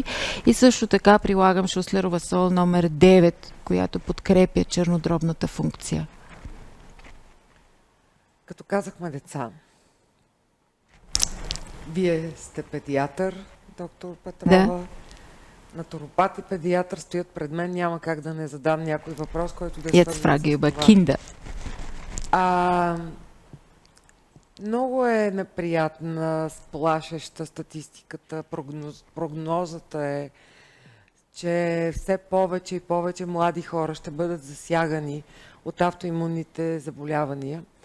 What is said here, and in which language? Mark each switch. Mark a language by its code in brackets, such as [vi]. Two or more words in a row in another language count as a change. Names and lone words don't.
[bg] И също така прилагам Шуслерова сол номер 9, която подкрепя чернодробната функция. Като казахме деца, вие сте педиатър, доктор Петрова. Да. Натуропат и педиатър стоят пред мен. Няма как да не задам някой въпрос, който да е [de] Jetzt frage ich über Kinder. [bg] Много е неприятна, сплашеща статистиката. Прогнозата е, че все повече и повече млади хора ще бъдат засягани от автоимунните заболявания.